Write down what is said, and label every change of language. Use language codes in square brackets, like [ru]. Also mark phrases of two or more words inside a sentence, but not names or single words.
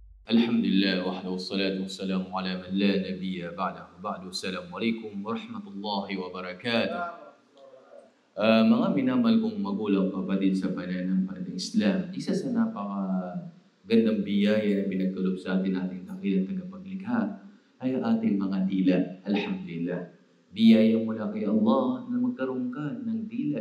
[ar] الحمد لله وحده والصلاة والسلام على من لا نبي بعده. السلام عليكم ورحمة الله وبركاته. [tl] Mga minamahal kong magulang, kapatid sa pananampalatayang Islam, isa sa napakagandang biyaya na pinagkaloob sa atin ating dakilang tagapaglikha ay ating mga dila. Alhamdulillah. Biyaya mula kay Allah na magkaroon ka ng dila.